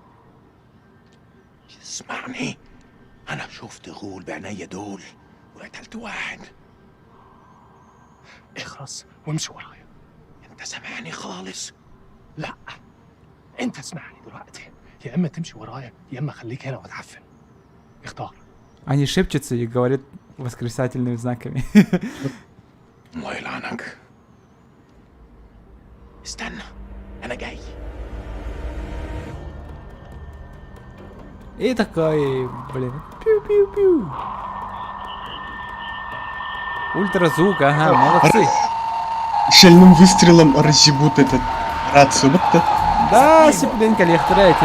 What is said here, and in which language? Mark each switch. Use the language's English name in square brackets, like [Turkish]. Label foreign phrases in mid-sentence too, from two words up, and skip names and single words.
[Arabic] اسمعني، انا شفت غول بعينيا دول وقتلت واحد. اخرس وامشي ورايا. انت سامعني خالص؟ لا، انت اسمعني دلوقتي. يا اما تمشي ورايا يا اما خليك هنا وتعفن. اختار. [Russian] Они шепчутся и говорят восклицательными знаками. [Arabic] الله يلعنك. استنى انا جاي. [Russian] И такой, блин, пиу-пиу-пиу. Ультразвук, ага, молодцы. Шальным выстрелом разъебут этот рацию. Вот это. Да, сиплин коллектор, эти.